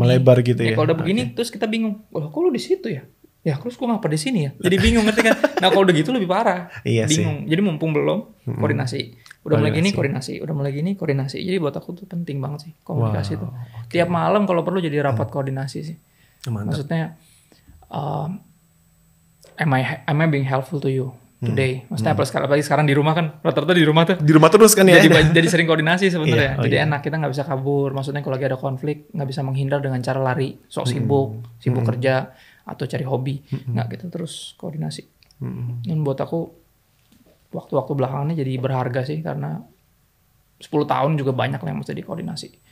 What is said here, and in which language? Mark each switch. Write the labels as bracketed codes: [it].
[id] Melebar gitu ya. Kalau udah begini terus kita bingung. Oh, kok lu di situ ya? Ya terus gue ngapa di sini ya? Jadi bingung, ngerti kan? Nah kalau udah gitu lebih parah. Iya bingung. Sih. Jadi mumpung belum, koordinasi. Udah mulai gini koordinasi. Udah mulai gini koordinasi. Jadi buat aku tuh penting banget sih komunikasi tuh. Tiap malam kalau perlu jadi rapat koordinasi sih. Mantap. Maksudnya [en] am I being helpful to you today? [id] Maksudnya apalagi sekarang di rumah kan, rata-rata di rumah tuh. Di rumah terus kan ya. Jadi sering koordinasi sebenarnya. Iya, jadi enak, kita nggak bisa kabur. Maksudnya kalau lagi ada konflik nggak bisa menghindar dengan cara lari, sok sibuk kerja atau cari hobi, nggak gitu, terus koordinasi. Dan buat aku waktu-waktu belakangannya jadi berharga sih, karena 10 tahun juga banyak lah yang mesti dikoordinasi.